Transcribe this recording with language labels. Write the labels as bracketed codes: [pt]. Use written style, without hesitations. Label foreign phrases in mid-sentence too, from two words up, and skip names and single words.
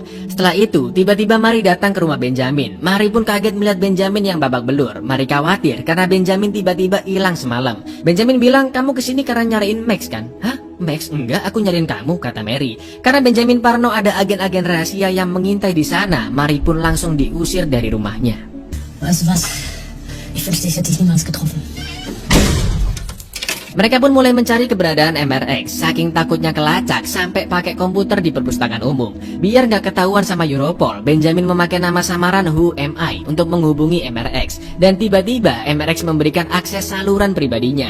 [id] Setelah itu, tiba-tiba Mari datang ke rumah Benjamin. Mari pun kaget melihat Benjamin yang babak belur. Mari khawatir karena Benjamin tiba-tiba hilang semalam. Benjamin bilang, "Kamu kesini karena nyariin Max kan?" "Hah? Max? Enggak, aku nyariin kamu," kata Mary. Karena Benjamin parno ada agen-agen rahasia yang mengintai di sana, Mary pun langsung diusir dari rumahnya. [de] Weißt du was? Ich wünschte, ich hätte dich niemals getroffen. [id] Mereka pun mulai mencari keberadaan MRX, saking takutnya kelacak sampai pakai komputer di perpustakaan umum. Biar nggak ketahuan sama Europol, Benjamin memakai nama samaran Who Am I untuk menghubungi MRX. Dan tiba-tiba MRX memberikan akses saluran pribadinya.